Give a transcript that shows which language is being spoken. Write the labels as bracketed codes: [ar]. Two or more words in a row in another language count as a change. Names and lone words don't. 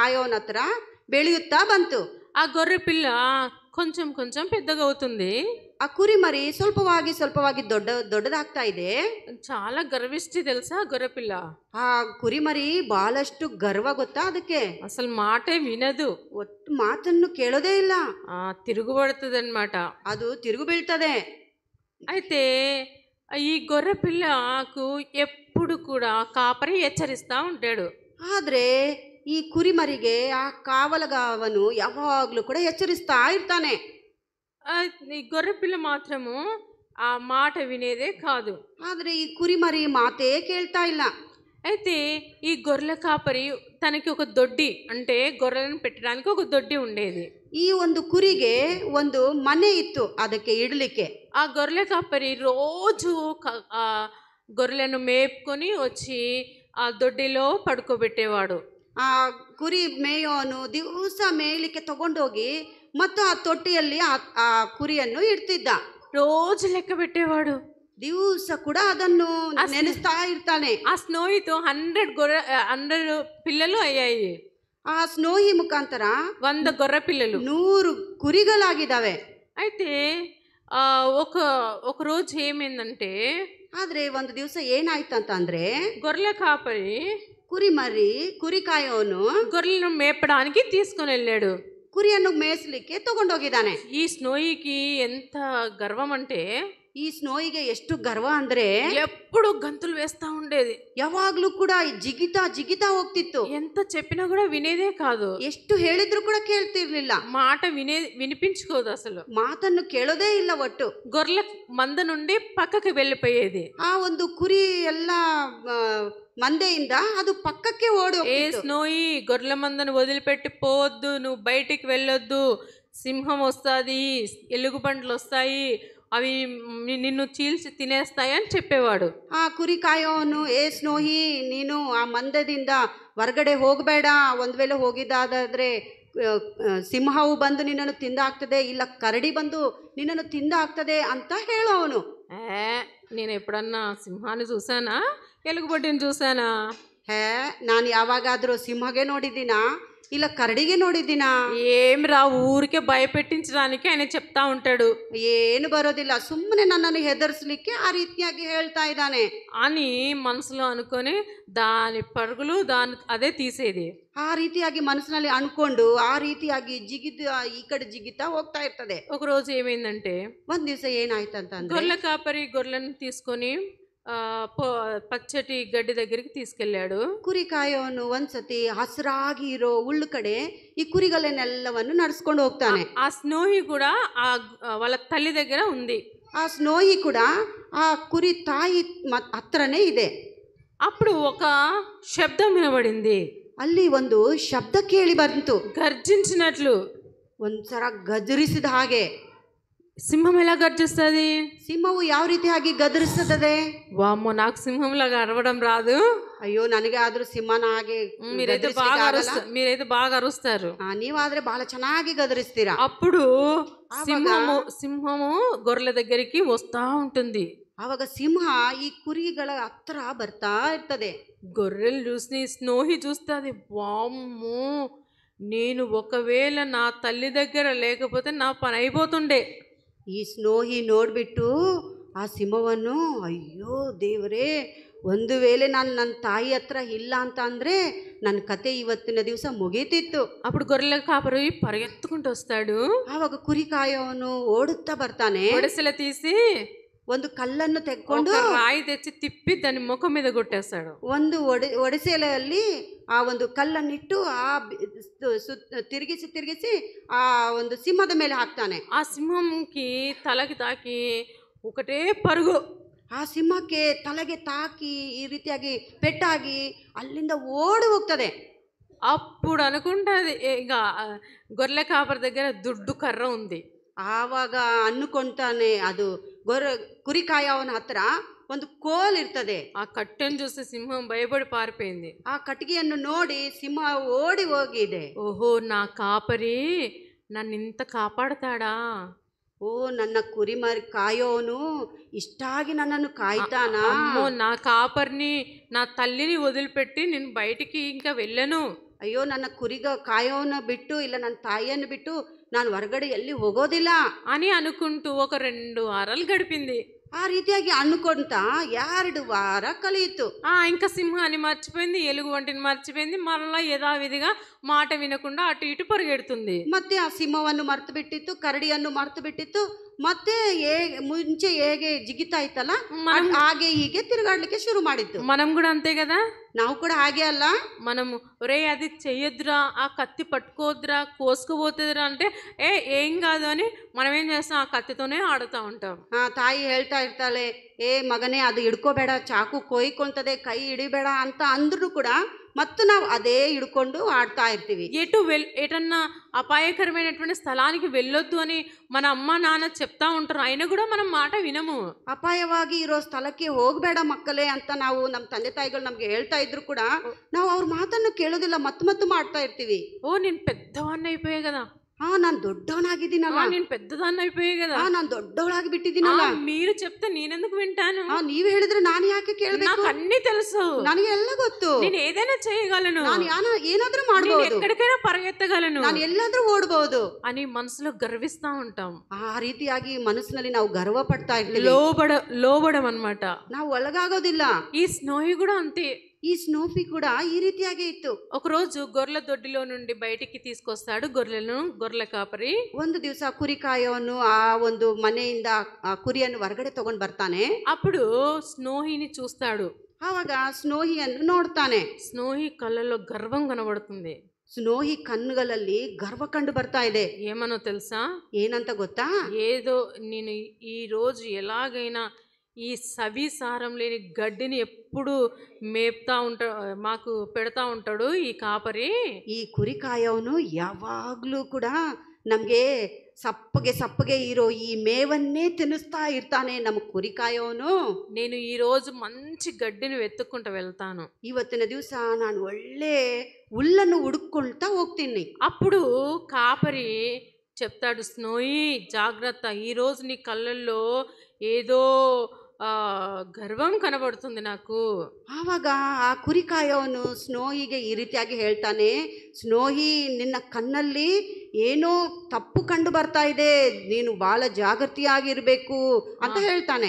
[kn] ಕಾಯೋನ ಹತ್ರ ಬೆಳೆಯುತ್ತಾ ಬಂತು. [te] ఆ గొర్రె పిల్ల కొంచెం కొంచెం పెద్దగా అవుతుంది. [kn] ಆ ಕುರಿ ಮರಿ ಸ್ವಲ್ಪವಾಗಿ ದೊಡ್ಡದಾಗ್ತಾ ಇದೆ. [te] చాలా గర్విష్టి తెలుసా గొర్రె పిల్ల. [kn] ಆ ಕುರಿ ಮರಿ ಬಹಳಷ್ಟು ಗರ್ವ ಗೊತ್ತಾ ಅದಕ್ಕೆ. [te] అసలు మాటే వినదు, [kn] ಒಟ್ಟು ಮಾತನ್ನು ಕೇಳೋದೇ ಇಲ್ಲ. [te] తిరుగుబడుతుంది అన్నమాట. [kn] ಅದು ತಿರುగు ಬೀಳ್ತದೆ. [te] అయితే ఈ గొర్రె పిల్లకు ఎప్పుడు కూడా కాపరి హెచ్చరిస్తూ ఉంటాడు. [kn] ಆದ್ರೆ ಈ ಕುರಿ ಮರಿಗೆ ಆ ಕಾವಲಗಾವನು ಯಾವಾಗ್ಲೂ ಕೂಡ ಎಚ್ಚರಿಸ್ತಾ ಇರ್ತಾನೆ. [te] ఈ గొర్రె పిల్ల మాత్రము ఆ మాట వినేదే కాదు. [kn] ಆದ್ರೆ ಈ ಕುರಿ ಮರಿ ಮಾತೇ ಕೇಳ್ತಾ ಇಲ್ಲ. [te] అయితే ఈ గొర్రెల కాపరి తనకి ఒక దొడ్డి, అంటే గొర్రెలను పెట్టడానికి ఒక దొడ్డి ఉండేది. [kn] ಈ ಒಂದು ಕುರಿಗೆ ಒಂದು ಮನೆ ಇತ್ತು ಅದಕ್ಕೆ ಇಡಲಿಕ್ಕೆ. [te] ఆ గొర్రెల కాపరి రోజు ఆ గొర్రెలను మేపుకొని వచ్చి ఆ దొడ్డిలో పడుకోబెట్టేవాడు. [kn] ಆ ಕುರಿ ಮೇಯೋನು ದಿವಸ ಮೇಯಲಿಕ್ಕೆ ತಗೊಂಡೋಗಿ ಮತ್ತು ಆ ತೊಟ್ಟಿಯಲ್ಲಿ ಆ ಕುರಿಯನ್ನು ಇಡ್ತಿದ್ದ. [te] రోజు లెక్క పెట్టేవాడు. [kn] ದಿವಸ ಕೂಡ ಅದನ್ನು ನೆನೆಸ್ತಾ ಇರ್ತಾನೆ. [te] ఆ స్నోయితో 100 పిల్లలు అయ్యాయి. [kn] ಆ ಸ್ನೋಹಿ ಮುಖಾಂತರ [te] 100 గొర్రె పిల్లలు, [kn] 100 ಕುರಿಗಳಾಗಿದ್ದಾವೆ. [te] అయితే ఒక రోజు ఏమైందంటే, [kn] ಆದ್ರೆ ಒಂದು ದಿವಸ ಏನಾಯ್ತಂತಂದ್ರೆ [te] గొర్రెల కాపరి [kn] ಕುರಿ ಕಾಯೋನು [te] గొర్రెలను మేపడానికి తీసుకొని వెళ్ళాడు. [kn] ಕುರಿಯನ್ನು ಮೇಯಿಸಲಿಕ್ಕೆ ತಗೊಂಡೋಗಿದ್ದಾನೆ. [te] ఈ స్నోయికి ఎంత గర్వం అంటే, [kn] ಈ ಸ್ನೋಯಿಗೆ ಎಷ್ಟು ಗರ್ವ ಅಂದ್ರೆ [te] ఎప్పుడు గంతులు వేస్తా ఉండేది. [kn] ಯಾವಾಗ್ಲೂ ಕೂಡ ಜಿಗಿತಾ ಹೋಗ್ತಿತ್ತು. [te] ఎంత చెప్పినా కూడా వినేదే కాదు. [kn] ಎಷ್ಟು ಹೇಳಿದ್ರು ಕೂಡ ಕೇಳ್ತಿರ್ಲಿಲ್ಲ. [te] మాట వినిపించుకోదు, అసలు [kn] ಮಾತನ್ನು ಕೇಳೋದೇ ಇಲ್ಲ. ಒಟ್ಟು [te] గొర్రెల మంద నుండి పక్కకి వెళ్ళిపోయేది. [kn] ಆ ಒಂದು ಕುರಿ ಎಲ್ಲ మందೆಯಿಂದ ಅದು ಪಕ್ಕಕ್ಕೆ ಓಡಿ [te] ఏ స్నోయి, గొర్రెల మందను వదిలిపెట్టి పోవద్దు, నువ్వు బయటికి వెళ్ళొద్దు, సింహం వస్తుంది, ఎలుగుబంట్లు వస్తాయి, అవి నిన్ను చీల్చి తినేస్తాయి అని చెప్పేవాడు. [kn] ಆ ಕುರಿ ಕಾಯೋನು, ಏ ಸ್ನೋಹಿ, ನೀನು ಆ ಮಂದದಿಂದ ಹೊರಗಡೆ ಹೋಗಬೇಡ, ಒಂದ್ ವೇಳೆ ಹೋಗಿದ್ದಾದ್ರೆ సింహವು ಬಂದು ನಿನ್ನನ್ನು ತಿಂದಾಗ್ತದೆ, ಇಲ್ಲ ಕರಡಿ ಬಂದು ನಿನ್ನನ್ನು ತಿಂದಾಗ್ತದೆ ಅಂತ ಹೇಳೋನು. [te] నేను ఎప్పుడన్నా సింహాన్ని చూసానా, ఎలుగుబంటిని చూసానా? [kn] ನಾನು ಯಾವಾಗಾದ್ರೂ ಸಿಂಹಗೆ ನೋಡಿದ್ದೀನಾ, ಇಲ್ಲ ಕರಡಿಗೆ ನೋಡಿದ್ದೀನಾ? [te] ఏం రా, ఊరికే భయపెట్టించడానికి ఆయన చెప్తా ఉంటాడు. [kn] ಏನು ಬರೋದಿಲ್ಲ, ಸುಮ್ಮನೆ ನನ್ನನ್ನು ಹೆದರ್ಸ್ಲಿಕ್ಕೆ ಆ ರೀತಿಯಾಗಿ ಹೇಳ್ತಾ ಇದ್ದಾನೆ [te] అని మనసులో అనుకొని దాని పరుగులు అదే తీసేది. [kn] ಆ ರೀತಿಯಾಗಿ ಮನಸ್ಸಿನಲ್ಲಿ ಅನ್ಕೊಂಡು ಆ ರೀತಿಯಾಗಿ ಈ ಕಡೆ ಜಿಗಿತಾ ಹೋಗ್ತಾ ಇರ್ತದೆ. [te] ఒక రోజు ఏమైందంటే, [kn] ಒಂದ್ ದಿವಸ ಏನಾಯ್ತಂತಂದ್ರೆ, [te] గొర్రెల కాపరి గొర్రెలను తీసుకొని పచ్చటి గడ్డి దగ్గరికి తీసుకెళ్ళాడు. [kn] ಕುರಿ ಕಾಯೋನು ಒಂದ್ಸತಿ ಹಸಿರಾಗಿ ಇರೋ ಹುಲ್ಲು ಕಡೆ ಈ ಕುರಿಗಳನ್ನೆಲ್ಲವನ್ನು ನಡ್ಸ್ಕೊಂಡು ಹೋಗ್ತಾನೆ. [te] ఆ స్నోహి కూడా వాళ్ళ తల్లి దగ్గర ఉంది. [kn] ಆ ಸ್ನೋಹಿ ಕೂಡ ಆ ಕುರಿ ತಾಯಿ ಹತ್ರನೇ ಇದೆ. [te] అప్పుడు ఒక శబ్దం వినబడింది. [kn] ಅಲ್ಲಿ ಒಂದು ಶಬ್ದ ಕೇಳಿ ಬಂತು, [te] గర్జించినట్లు, [kn] ಒಂದ್ಸರ ಗದರಿಸಿದ ಹಾಗೆ. [te] సింహం ఎలా గర్జిస్తుంది? [kn] సింహವು ಯಾವ ರೀತಿಯಾಗಿ ಗದರಿಸುತ್ತದೆ? [te] వామ్మో, నాకు సింహంలాగా అరవడం రాదు. [kn] ಅಯ್ಯೋ, ನನಗೆ ಆದ್ರೂ ಸಿಂಹನ ಹಾಗೆ [te] మీరైతే బాగా అరుస్తారు. [kn] ನೀವಾದ್ರೆ ಬಹಳ ಚೆನ್ನಾಗಿ ಗದರಿಸ್ತೀರಾ. [te] అప్పుడు సింహము గొర్రెల దగ్గరికి వస్తా ఉంటుంది. [kn] ಆವಾಗ ಸಿಂಹ ಈ ಕುರಿಗಳ ಹತ್ರ ಬರ್ತಾ ಇರ್ತದೆ. [te] గొర్రెలు చూసి స్నోహి చూస్తుంది, వామ్మో, నేను ఒకవేళ నా తల్లి దగ్గర లేకపోతే నా పని అయిపోతుండే. [kn] ಈ ಸ್ನೋಹಿ ನೋಡ್ಬಿಟ್ಟು ಆ ಸಿಂಹವನ್ನು, ಅಯ್ಯೋ ದೇವರೇ, ಒಂದು ವೇಳೆ ನಾನು ನನ್ನ ತಾಯಿ ಹತ್ರ ಇಲ್ಲ ಅಂತ ಅಂದ್ರೆ ನನ್ನ ಕತೆ ಇವತ್ತಿನ ದಿವಸ ಮುಗೀತಿತ್ತು. [te] అప్పుడు గొర్రెల కాపరి పరిగెత్తుకుంటూ వస్తాడు. [kn] ಆವಾಗ ಕುರಿ ಕಾಯೋನು ಓಡುತ್ತಾ ಬರ್ತಾನೆ. [te] ఒడిసెల తీసి [kn] ಒಂದು ಕಲ್ಲನ್ನು ತೆಗೆದುಕೊಂಡು [te] రాయి తెచ్చి తిప్పి దాని ముఖం మీద కొట్టేస్తాడు. [kn] ಒಂದು ಒಡಿಸೆಲೆಯಲ್ಲಿ ಆ ಒಂದು ಕಲ್ಲನ್ನಿಟ್ಟು ಆ ತಿರುಗಿಸಿ ಆ ಒಂದು ಸಿಂಹದ ಮೇಲೆ ಹಾಕ್ತಾನೆ. [te] ಆ సింహంకి తలకి తాకి ఒకటే పరుగు. [kn] ಆ ಸಿಂಹಕ್ಕೆ ತಲೆಗೆ ತಾಕಿ ಈ ರೀತಿಯಾಗಿ ಪೆಟ್ಟಾಗಿ ಅಲ್ಲಿಂದ ಓಡಿ ಹೋಗ್ತದೆ. [te] అప్పుడు అనుకుంటది, ఇక గొర్రెల కాపరి దగ్గర దుడ్డు కర్ర ఉంది. [kn] ಆವಾಗ ಅನ್ನುಕೊಂತಾನೆ, ಅದು ಕುರಿ ಕಾಯೋನ ಹತ್ರ ಒಂದು ಕೋಲ್ ಇರ್ತದೆ. ಆ ಕಟ್ಟೆಯನ್ನು [te] చూసి సింహం భయపడి పారిపోయింది. [kn] ಆ ಕಟ್ಟಿಗೆಯನ್ನು ನೋಡಿ ಸಿಂಹ ಓಡಿ ಹೋಗಿದೆ. [te] ఓహో, నా కాపరి నన్ను ఇంత కాపాడతాడా? [kn] ಓ, ನನ್ನ ಕುರಿ ಮರಿ ಕಾಯೋನು ಇಷ್ಟಾಗಿ ನನ್ನನ್ನು ಕಾಯ್ತಾನಾ? [te] అమ్మో, నా కాపరిని, నా తల్లిని వదిలిపెట్టి నేను బయటికి ఇంకా వెళ్ళను. [kn] ಅಯ್ಯೋ ನನ್ನ ಕಾಯೋನ ಬಿಟ್ಟು ಇಲ್ಲ ನನ್ನ ತಾಯಿಯನ್ನು ಬಿಟ್ಟು ನಾನು ಹೊರಗಡೆ ಎಲ್ಲಿ ಹೋಗೋದಿಲ್ಲ [te] అని అనుకుంటూ ఒక 2 వారాలు గడిపింది. [kn] ಆ ರೀತಿಯಾಗಿ ಅನ್ಕೊಂತ 2 ವಾರ ಕಳೆಯಿತು. [te] ఇంకా సింహాన్ని మర్చిపోయింది, ఎలుగు వంటిని మర్చిపోయింది. మరలా యథావిధిగా మాట వినకుండా అటు ఇటు పరిగెడుతుంది. [kn] ಮತ್ತೆ ಆ ಸಿಂಹವನ್ನು ಮರ್ತು ಬಿಟ್ಟಿತ್ತು, ಕರಡಿಯನ್ನು ಮರ್ತು ಬಿಟ್ಟಿತ್ತು. ಮತ್ತೆ ಮುಂಚೆ ಹೇಗೆ ಜಿಗಿತಾ ಇತ್ತಲ್ಲ ಹಾಗೆ ಹೀಗೆ ತಿರುಗಾಡ್ಲಿಕ್ಕೆ ಶುರು ಮಾಡಿತ್ತು. [te] మనం కూడా అంతే కదా, [kn] ನಾವು ಕೂಡ ಹಾಗೆ ಅಲ್ಲ. [te] మనము ఒరే అది చెయ్యొద్దురా, ఆ కత్తి పట్టుకోవద్దురా, కోసుకుపోతుందిరా అంటే ఏం కాదు అని మనం ఏం చేస్తాం, ఆ కత్తితోనే ఆడుతూ ఉంటాం. [kn] ತಾಯಿ ಹೇಳ್ತಾ ಇರ್ತಾಳೆ, ಮಗನೇ ಅದು ಹಿಡ್ಕೋಬೇಡ, ಚಾಕು ಕೊಯ್ಕೊಂತದೆ, ಕೈ ಹಿಡಿಬೇಡ ಅಂತ ಅಂದ್ರೂ ಕೂಡ ಮತ್ತು ನಾವು ಅದೇ ಹಿಡ್ಕೊಂಡು ಆಡ್ತಾ ಇರ್ತೀವಿ. [te] ఎటన్నా అపాయకరమైనటువంటి స్థలానికి వెళ్ళొద్దు అని మన అమ్మ నాన్న చెప్తా ఉంటారు, అయినా కూడా మనం మాట వినము. [kn] ಅಪಾಯವಾಗಿ ಇರೋ ಸ್ಥಳಕ್ಕೆ ಹೋಗಬೇಡ ಮಕ್ಕಳೇ ಅಂತ ನಾವು ನಮ್ಮ ತಂದೆ ತಾಯಿಗಳು ನಮ್ಗೆ ಹೇಳ್ತಾ ಇದ್ರು ಕೂಡ ನಾವು ಅವ್ರ ಮಾತನ್ನು ಕೇಳೋದಿಲ್ಲ, ಮತ್ತು ಮಾಡ್ತಾ ಇರ್ತೀವಿ. [te] నేను పెద్దవాడిని అయిపోయా కదా, [kn] ನಾನು ದೊಡ್ಡವನಾಗಿದ್ದೀನಲ್ಲ, [te] నేను పెద్దదాన్ని అయిపోయా కదా, [kn] ನಾನು ದೊಡ್ಡವಳಾಗಿ ಬಿಟ್ಟಿದ್ದೀನಲ್ಲ, [te] మీరు చెప్తే నేనెందుకు వింటాను, [kn] ನೀವ್ ಹೇಳಿದ್ರೆ ನಾನು ಯಾಕೆ ಕೇಳಬೇಕು, [te] నాకు అన్ని తెలుసు, [kn] ನನಗೆ ಎಲ್ಲ ಗೊತ್ತು, [te] నేను ఏదైనా చేయగలను, [kn] ನಾನು ಏನಾದ್ರೂ ಮಾಡಬಹುದು, [te] ఎక్కడికైనా పరిగెత్తగలను, [kn] ನಾನು ಎಲ್ಲಾದ್ರೂ ಓಡಬಹುದು [te] అని మనసులో గర్విస్తా ఉంటాం. [kn] ಆ ರೀತಿಯಾಗಿ ಮನಸ್ಸಿನಲ್ಲಿ ನಾವು ಗರ್ವ ಪಡ್ತಾ ಇರ್ತೀವಿ. [te] లోబడం అన్నమాట. [kn] ನಾವು ಒಳಗಾಗೋದಿಲ್ಲ. [te] ఈ స్నోహి కూడా అంతే. [kn] ಈ ಸ್ನೋಫೀ ಕೂಡ ಈ ರೀತಿಯಾಗಿ ಇತ್ತು. [te] ఒకరోజు గొర్రెల దొడ్డిలో నుండి బయటికి తీసుకొస్తాడు గొర్రెల కాపరి. [kn] ಒಂದು ದಿವಸ ಕುರಿ ಕಾಯೋನು ಆ ಒಂದು ಮನೆಯಿಂದ ಆ ಕುರಿಯನ್ನು ಹೊರಗಡೆ ತಗೊಂಡು ಬರ್ತಾನೆ. [te] అప్పుడు స్నోహిని చూస్తాడు. [kn] ಆವಾಗ ಸ್ನೋಹಿಯನ್ನು ನೋಡ್ತಾನೆ. [te] స్నోహి కళ్ళల్లో గర్వం కనబడుతుంది. [kn] ಸ್ನೋಹಿ ಕಣ್ಣುಗಳಲ್ಲಿ ಗರ್ವ ಕಂಡು ಬರ್ತಾ ಇದೆ. [te] ఏమనో తెలుసా, [kn] ಏನಂತ ಗೊತ್ತಾ, [te] ఏదో నేను ఈ రోజు ఎలాగైనా ఈ సవిసారం లేని గడ్డిని ఎప్పుడు మాకు పెడతా ఉంటాడు ఈ కాపరి. [kn] ಈ ಕುರಿ ಕಾಯೋನು ಯಾವಾಗ್ಲೂ ಕೂಡ ನಮ್ಗೆ ಸಪ್ಪಗೆ ಇರೋ ಈ ಮೇವನ್ನೇ ತಿನ್ನಿಸ್ತಾ ಇರ್ತಾನೆ ನಮ್ಮ ಕುರಿ ಕಾಯೋನು. [te] నేను ఈ రోజు మంచి గడ్డిని వెతుక్కుంటూ వెళ్తాను, [kn] ಇವತ್ತಿನ ದಿವಸ ನಾನು ಒಳ್ಳೆ ಹುಲ್ಲನ್ನು ಹುಡುಕೊಳ್ತಾ ಹೋಗ್ತೀನಿ. [te] అప్పుడు కాపరి చెప్తాడు, స్నోయి జాగ్రత్త, ఈరోజు నీ కళ్ళల్లో ఏదో గర్వం కనబడుతుంది నాకు. [kn] ಆವಾಗ ಆ ಕುರಿ ಕಾಯೋನು ಸ್ನೋಹಿಗೆ ಈ ರೀತಿಯಾಗಿ ಹೇಳ್ತಾನೆ, ಸ್ನೋಹಿ ನಿನ್ನ ಕಣ್ಣಲ್ಲಿ ಏನೋ ತಪ್ಪು ಕಂಡು ಬರ್ತಾ ಇದೆ, ನೀನು ಬಹಳ ಜಾಗೃತಿಯಾಗಿರ್ಬೇಕು ಅಂತ ಹೇಳ್ತಾನೆ.